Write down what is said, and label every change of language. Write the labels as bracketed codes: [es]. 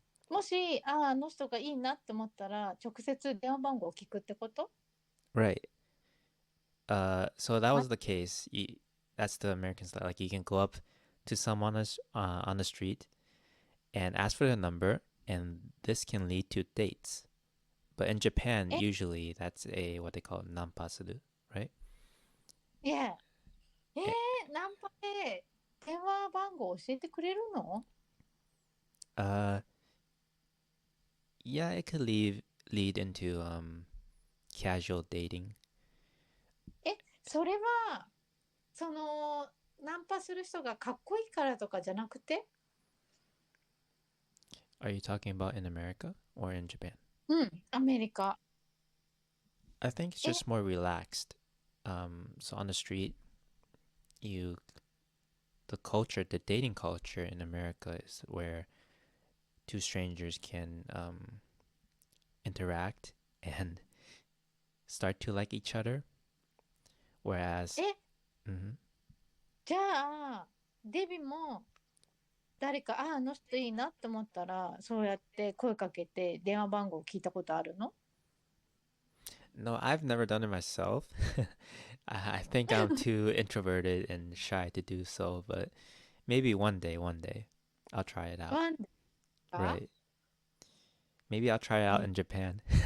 [ja] もし、あの人がいいなって思ったら、直接電話番号を聞くってこと？ [en] Right. So that ま、 was the case. That's the American style. Like you can go up to someone on the street and ask for their number, and this can lead to dates. But in Japan, え、 usually that's a what they call nanpasuru, right? [ja] いや、ナンパで電話番号教えてくれるの？ [en] Uh, yeah, it could lead into casual dating. [ja] それは、ナンパする人がかっこいいからとかじゃなくて？ [en] Are you talking about in America or in Japan? [ja] アメリカ。 [en] I think it's just more relaxed. So on the street, you the culture, the dating culture in America is where two strangers can interact and start to like each other. Whereas, [ja] じゃあ、デビも誰か、あの人いいなって思ったら、そうやって声かけて電話番号聞いたことあるの？ [en] no, I've never done it myself. I think I'm too introverted and shy to do so, but maybe one day, I'll try it out. [ja] ワンデーか [en] Right. Maybe I'll try it out in Japan.